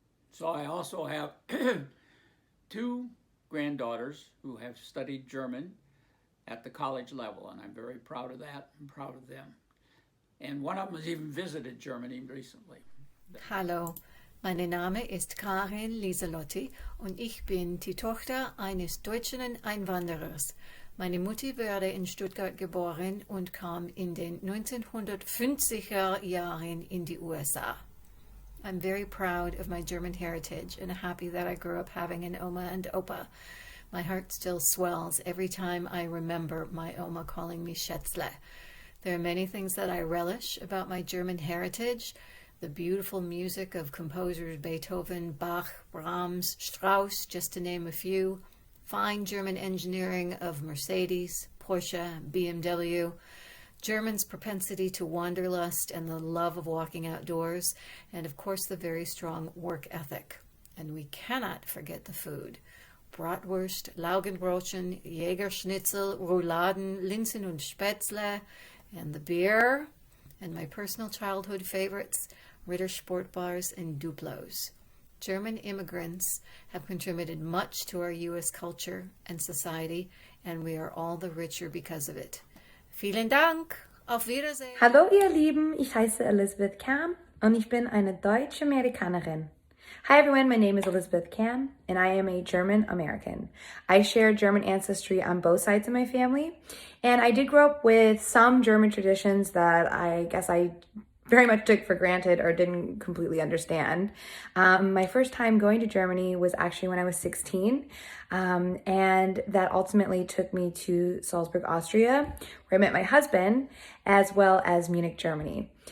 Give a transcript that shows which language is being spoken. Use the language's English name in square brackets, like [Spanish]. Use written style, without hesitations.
[English] So I also have 2 granddaughters who have studied German at the college level, and I'm very proud of that. I'm proud of them. And one of them has even visited Germany recently. [German] Hallo, mein Name ist Karin Lieselotti und ich bin die Tochter eines deutschen Einwanderers. Meine Mutter wurde in Stuttgart geboren und kam in den 1950er Jahren in die USA. [English] I'm very proud of my German heritage and happy that I grew up having an Oma and Opa. My heart still swells every time I remember my Oma calling me Schätzle. There are many things that I relish about my German heritage. The beautiful music of composers Beethoven, Bach, Brahms, Strauss, just to name a few. Fine German engineering of Mercedes, Porsche, BMW. Germans' propensity to wanderlust and the love of walking outdoors. And of course the very strong work ethic. And we cannot forget the food. Bratwurst, Laugenbrötchen, Jägerschnitzel, Rouladen, Linsen und Spätzle, and the beer. And my personal childhood favorites, Ritter Sport Bars and Duplos. German immigrants have contributed much to our U.S. culture and society, and we are all the richer because of it. [German] Vielen Dank! Auf Wiedersehen! Hallo ihr Lieben, ich heiße Elizabeth Kam und ich bin eine deutsche Amerikanerin. [English] Hi everyone, my name is Elizabeth Kam and I am a German American. I share German ancestry on both sides of my family, and I did grow up with some German traditions that I guess I very much took for granted or didn't completely understand. My first time going to Germany was actually when I was 16, and that ultimately took me to Salzburg, Austria, where I met my husband, as well as Munich, Germany.